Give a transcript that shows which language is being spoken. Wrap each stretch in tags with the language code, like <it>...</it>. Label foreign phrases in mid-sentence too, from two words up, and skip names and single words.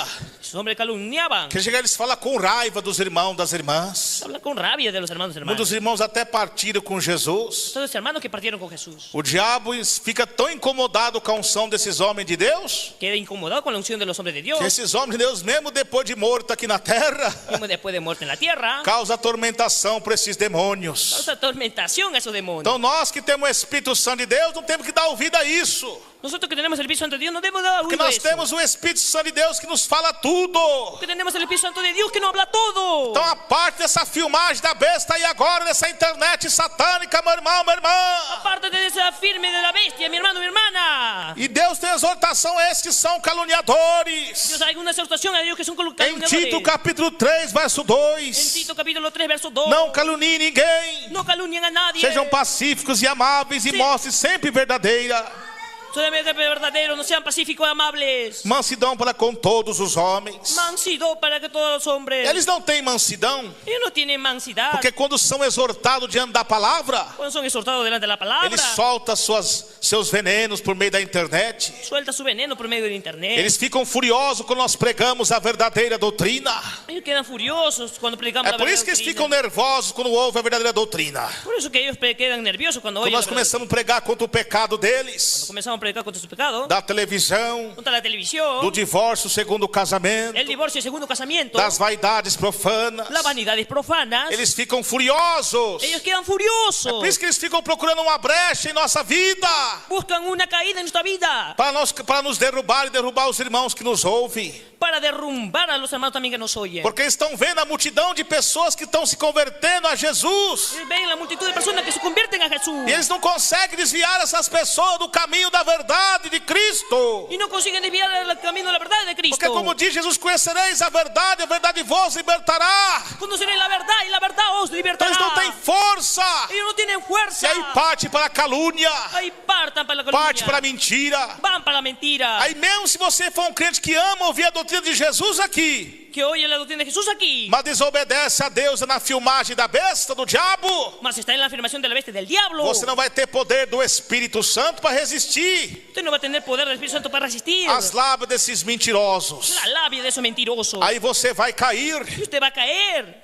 <es>Esos hombres calumniaban.</es> <pt>que chega eles falam com raiva dos irmãos, das irmãs.</pt> <es>Hablan con rabia de los hermanos y Um hermanas.</es> <pt>dos irmãos até partiram com Jesus.</pt> <es>Todos los hermanos que partieron con Jesús.</es> <pt>O diabo fica tão incomodado com a unção desses homens de Deus,</pt> <es>Queda incomodado con la unción de los hombres de Dios.</es> <pt>que esses homens de Deus, mesmo depois de morto aqui na terra,</pt> <es>Mismo después de muerte en la tierra,</es> <pt>causa atormentação para esses demônios.</pt> <es>causa atormentación a esos demonios.</es> <pt>Então nós que temos o Espírito Santo de Deus, não temos que dar ouvido a isso.</pt> <es>Nosotros que tenemos el Espíritu Santo de Dios no debemos dar</es> <pt>Porque</pt> <es>oído a</es> <pt>nós</pt> <es>eso.</es> <pt>temos o Espírito Santo de Deus que nos fala tudo.</pt> <es>Porque tenemos el Espíritu Santo de Dios que nos habla todo.</es> <pt>Então a parte dessa filmagem da besta aí agora, dessa internet satânica, meu irmão, minha irmã.</pt> <es>Aparte de esa firme de la bestia, mi hermano, mi hermana.</es> <pt>E Deus tem exortação a esses que são caluniadores.</pt> <es>Dios, hay una exhortación a Dios que son</es> <pt>Em</pt> <es>calumniadores.</es> <pt>Tito capítulo 3, verso</pt> <es>En</es> <pt>2.</pt> <es>Tito capítulo 3, verso 2.</es> <pt>Não calunie ninguém.</pt> <es>No calumnien a nadie.</es> <pt>Sejam pacíficos e amáveis e Sim. mostrem sempre verdadeira</pt> <es>Solamente verdaderos, no sean pacíficos y amables.</es> <pt>mansidão para com todos os homens.</pt> <es>Mansidão para que todos los hombres.</es> <pt>Eles não têm mansidão,</pt> <es>Ellos no tienen mansidad.</es> <pt>porque quando são exortados diante da palavra,</pt> <es>Cuando son exhortados delante de la palabra,</es> <pt>eles soltam seus venenos por meio da internet.</pt> <es>suelta su veneno por medio de internet.</es> <pt>Eles ficam furiosos quando nós pregamos a verdadeira doutrina.</pt> <es>Ellos quedan furiosos cuando predicamos</es> <pt>É</pt> <es>la</es> <pt>por</pt> <es>verdadera</es> <pt>isso que eles</pt> <es>doctrina.</es> <pt>ficam nervosos quando ouvem a verdadeira doutrina.</pt> <es>Por eso que ellos quedan nerviosos cuando</es> <pt>Quando</pt> <es>oyen la</es> <pt>nós</pt> <es>verdad.</es> <pt>começamos a pregar contra o pecado</pt> <es>Cuando</es> <pt>deles,</pt> <es>comenzamos a predicar contra su pecado,</es> <pt>da televisão,</pt> <es>contra la televisión,</es> <pt>do divórcio segundo o casamento,</pt> <es>el divorcio y segundo casamiento,</es> <pt>das vaidades profanas,</pt> <es>las vanidades profanas,</es> <pt>eles ficam furiosos.</pt> <es>ellos quedan</es> <pt>É</pt> <es>furiosos.</es> <pt>por isso que eles ficam procurando uma brecha em nossa vida</pt> <es>Buscan una caída en nuestra vida</es> <pt>para nos derrubar e derrubar os irmãos que nos ouvem.</pt> <es>para derrumbar a los hermanos también que nos oyen.</es> <pt>Porque estão vendo a multidão de pessoas que estão se convertendo a Jesus.</pt> <es>Ellos ven la multitud de personas que se convierten a Jesús</es> <pt>E eles não conseguem desviar essas pessoas do caminho da verdade de Cristo.</pt> <es>y no consiguen desviar el camino de la verdad de Cristo.</es> <pt>Porque como diz Jesus, conhecereis a verdade vos libertará.</pt> <es>Conoceréis la verdad y la verdad os</es> <pt>Então</pt> <es>libertará.</es> <pt>eles não têm força.</pt> <es>Ellos no tienen</es> <pt>E</pt> <es>fuerza.</es> <pt>aí parte para a calúnia,</pt> <es>Ahí partan para la calumnia.</es> <pt>parte para a mentira.</pt> <es>Van para la mentira.</es> <pt>Aí mesmo se você for um crente que ama ouvir a doutrina de Jesus aqui,</pt> <es>que oye la doctrina de Jesús aquí,</es> <pt>mas desobedece a Deus na filmagem da besta, do diabo,</pt> <es>mas está en la afirmación de la bestia del diablo,</es> <pt>você não vai ter poder do Espírito Santo para resistir</pt> <es>usted no va a tener poder del Espíritu Santo para resistir</es> <pt>às lábias desses mentirosos.</pt> <es>la labia de esos mentirosos.</es> <pt>Aí você vai cair</pt> <es>Y usted va a caer</es>